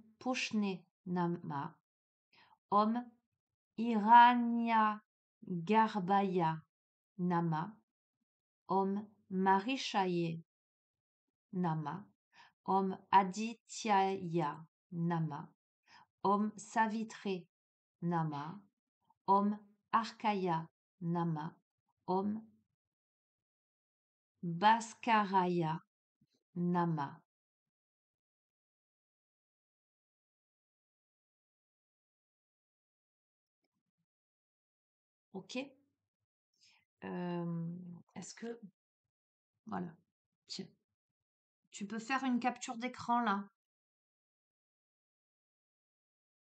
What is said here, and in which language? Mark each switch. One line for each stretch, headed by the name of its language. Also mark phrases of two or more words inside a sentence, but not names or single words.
Sanskrit: पूष्णे नम, ॐ हिरण्य गर्भाय नम, ॐ मरीचये नम, ॐ आदित्याय नम, ॐ सवित्रे नम, ॐ अर्काय नम, ॐ भास्कराय नम.
French: Ok? Euh, Est-ce que... Voilà. Tiens, tu peux faire une capture d'écran là.